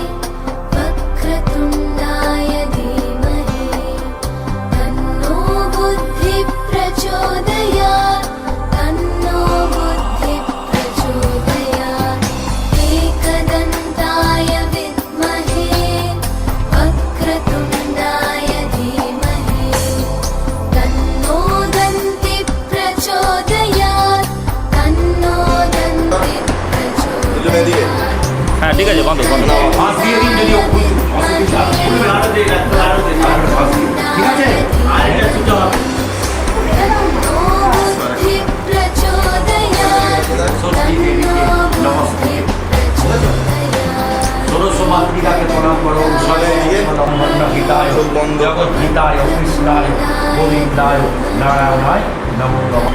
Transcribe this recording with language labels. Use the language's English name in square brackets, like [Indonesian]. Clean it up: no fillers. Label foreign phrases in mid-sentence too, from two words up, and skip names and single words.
[Sanskrit] वक्रतुण्डाय धीमहि तन्नो बुद्धिः प्रचोदयात् तन्नो बुद्धिः प्रचोदयात् एकदन्ताय विद्महे वक्रतुण्डाय धीमहि तन्नो दन्तिः प्रचोदयात् तन्नो दन्तिः [Bangla] দুজন এদিকে। হ্যাঁ ঠিক আছে বন্ধ বন্ধ ফাঁস দিয়ে দিন যদি ও অসুবিধা খুলবে আরো দিয়ে রাখতে আরো দিয়ে ফাঁস দিয়ে। ঠিক আছে আর এটা সুতো ষোড়শ মাতৃকাকে প্রণাম করো গীতায় জগৎ গীতায় [Sanskrit] কৃষ্ণায় গোবিন্দায় নারায়ণায় নমো নমঃ।